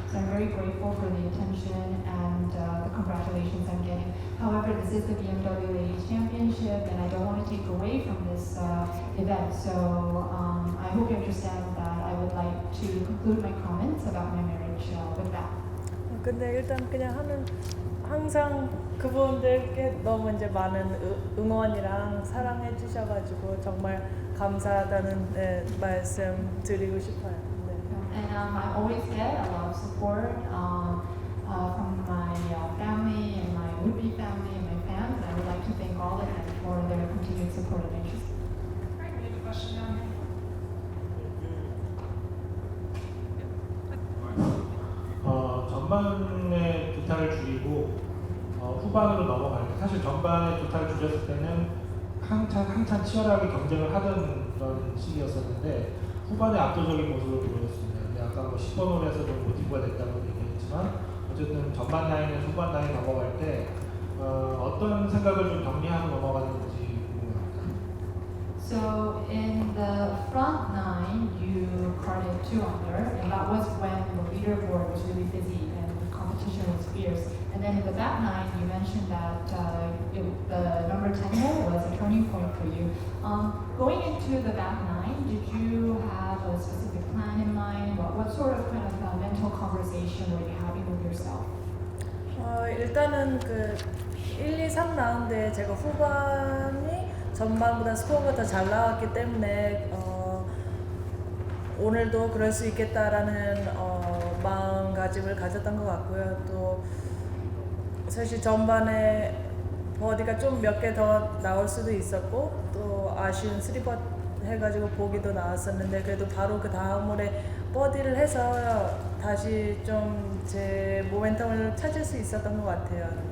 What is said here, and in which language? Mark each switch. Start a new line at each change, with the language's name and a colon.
English: So I'm very grateful for the attention and the congratulations I'm getting. However, this is the BMW Ladies Championship, and I don't want to take away from this event. So I hope you understand that I would like to conclude my comments about my marriage with that.
Korean: 근데 일단 그냥 항상 그분들께 너무 이제 많은 응원이랑 사랑해 주셔가지고 정말 감사하다는 말씀 드리고 싶어요. 네.
English: And I always get a lot of support from my family and my would-be family and my fans. And I would like to thank all of them for their continued support and interest. Alright, we have a question down here.
Korean: 전반에 두 타를 줄이고 후반으로 넘어갈 때 사실 전반에 두 타를 줄였을 때는 한참 치열하게 경쟁을 하던 그런 시기였었는데 후반에 압도적인 모습을 보여줬습니다. 근데 아까 10번 홀에서 좀 모티브가 됐다고 얘기했지만 어쨌든 전반 라인에서 후반 라인 넘어갈 때 어떤 생각을 좀 정리하고 넘어가는지 궁금합니다.
English: So in the front nine, you carded 2 under, and that was when the leaderboard was really busy and the competition was fierce. And then in the back nine, you mentioned that the number 10 hole was a turning point for you. Going into the back nine, did you have a specific plan in mind? What sort of kind of mental conversation were you having with yourself?
Korean: 일단은 그 1, 2, 3라운드에 제가 후반이 전반보다 스코어가 더 잘 나왔기 때문에 오늘도 그럴 수 있겠다라는 마음가짐을 가졌던 것 같고요. 또 사실 전반에 버디가 좀 몇 개 더 나올 수도 있었고 또 아쉬운 3번 해가지고 보기도 나왔었는데 그래도 바로 그 다음 홀에 버디를 해서 다시 좀 제 모멘텀을 찾을 수 있었던 것 같아요.